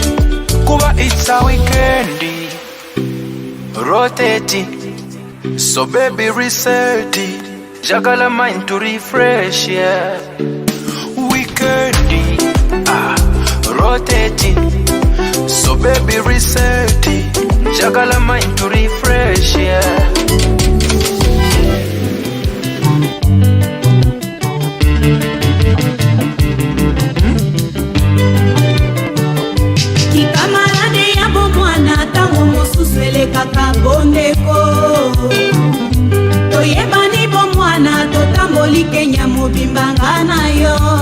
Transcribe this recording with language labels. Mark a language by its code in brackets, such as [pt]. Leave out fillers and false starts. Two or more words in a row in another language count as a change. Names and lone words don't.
[en] Kuba it's a weekend, rotating, so baby reset it. Jagala mind to refresh, yeah. Weekend, rotating. So baby reset it. Jagala mind to refresh, yeah. [ln] Kikamarade yabo mwana tango mosusele kaka bondeko toyebani bo mwana totamboli Kenya mobimbanga na yo